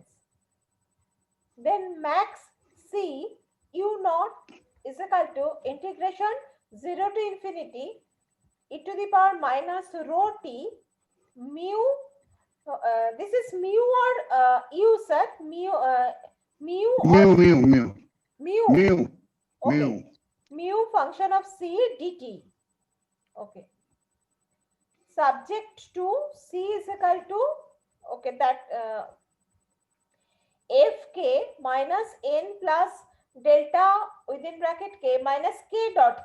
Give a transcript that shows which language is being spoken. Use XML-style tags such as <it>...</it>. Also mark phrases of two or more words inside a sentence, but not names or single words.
<en>Then max C u naught is equal to integration 0 to infinity e to the power minus rho t mu. This is mu or u, sir? Mu or Mu, mu, mu, mu. mu, Okay. mu. Mu function of C dt. Okay. Subject to C is equal to, okay, that fk minus n plus delta within bracket k minus k dot.</en>